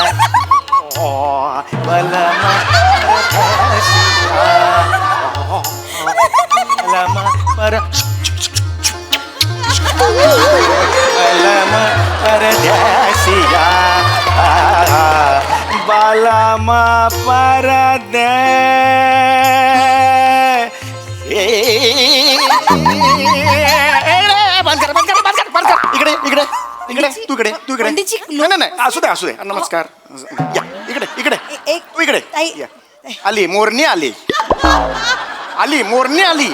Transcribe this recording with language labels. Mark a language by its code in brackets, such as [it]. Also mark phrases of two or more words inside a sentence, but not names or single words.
[hi] बलम परदेसिया बलम पर बलम परदेसिया बलम परदे [mr] इकडे इकडे इकडे तू इकडे तू इकडे. पंडितजी, नाही नाही असू दे असू दे. नमस्कार. या इकडे इकडे एक तू इकडे ताई. या. आली मोरणी आली. आली मोरणी आली.